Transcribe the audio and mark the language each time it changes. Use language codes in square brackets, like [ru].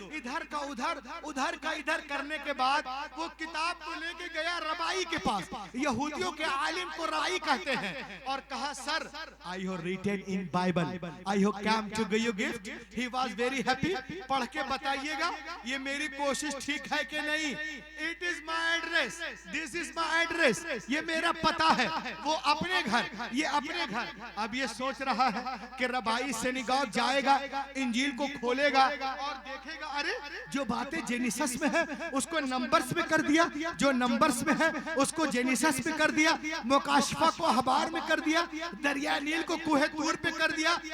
[hi] इधर का उधर, उधर का इधर करने के बाद वो किताब को लेके गया रबाई के पास, यहूदियों के आलिम को रबाई कहते हैं, और कहा sir [en] I have written in Bible, I have come to give you gift. He was very happy. [hi] पढ़ के बताइएगा ये मेरी कोशिश ठीक है कि नहीं। [en] It is my address, this is my address, [hi] ये मेरा पता है। वो अपने घर, ये अपने घर। अब ये सोच रहा है कि रबाई सिनेगॉग जाएगा, इंजील को खोलेगा और देखेगा अरे जो बातें जेनिसस में है उसको नंबर्स में कर दिया, जो नंबर्स में है उसको जेनिसस में कर दिया, मुकाशफा को अखबार में कर दिया, दरिया नील को कुहे तूर पे कर दिया।